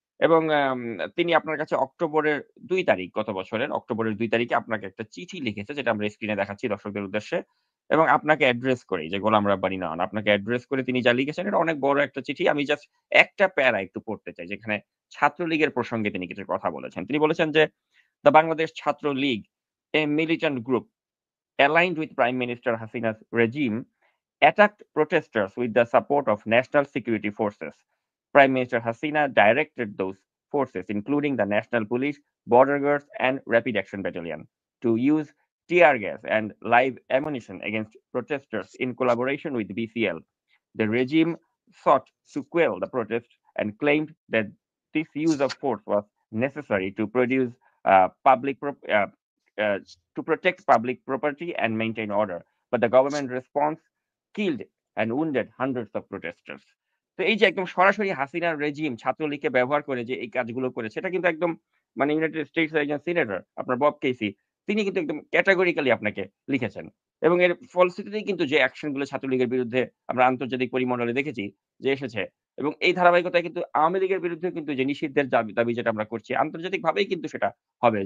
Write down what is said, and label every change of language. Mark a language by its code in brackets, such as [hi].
[bn] এবং তিনি আপনার কাছে অক্টোবরের ২ তারিখ গত বছরের অক্টোবরের ২ তারিখে আপনাকে একটা চিঠি লিখেছে যেটা আমরা স্ক্রিনে দেখাচ্ছি দর্শকদের উদ্দেশ্যে। এবং আপনাকে অ্যাড্রেস করেই যে গোলাম রাব্বানী নন। আপনাকে অ্যাড্রেস করে তিনি যা লিখেছেন এটা অনেক বড় একটা চিঠি। আমি জাস্ট একটা প্যারা একটু পড়তে চাই যেখানে ছাত্রলীগের প্রসঙ্গে তিনি কিছু কথা বলেছেন। তিনি বলেছেন যে, [en] "The Bangladesh Chhatra League, a militant group aligned with Prime Minister Hasina's regime, attacked protesters with the support of national security forces. Prime Minister Hasina directed those forces, including the National Police, Border Guards, and Rapid Action Battalion, to use tear gas and live ammunition against protesters in collaboration with BCL. The regime sought to quell the protests and claimed that this use of force was necessary to produce public to protect public property and maintain order. But the government response killed and wounded hundreds of protesters." [bn] তো এই যে একদম সরাসরি হাসিনার regime ছাত্রলীগকে ব্যবহার করে যে এই কাজগুলো করেছে এটা কিন্তু একদম মানে ইউনাইটেড স্টেটস এর একজন সিনেটর আপনার বব কেসি তিনি কিন্তু একদম ক্যাটেগরিক্যালি আপনাকে লিখেছেন। এবং এর ফলশ্রুতিতেই কিন্তু যে অ্যাকশন গুলো ছাত্রলীগের বিরুদ্ধে আমরা আন্তর্জাতিক পরিমণ্ডলে দেখেছি যে এসেছে এবং এই ধারাবাহিকতায় কিন্তু আওয়ামী লীগের বিরুদ্ধে কিন্তু যে নিষিদ্ধের দাবি যেটা আমরা করছি আন্তর্জাতিকভাবেই কিন্তু সেটা হবে।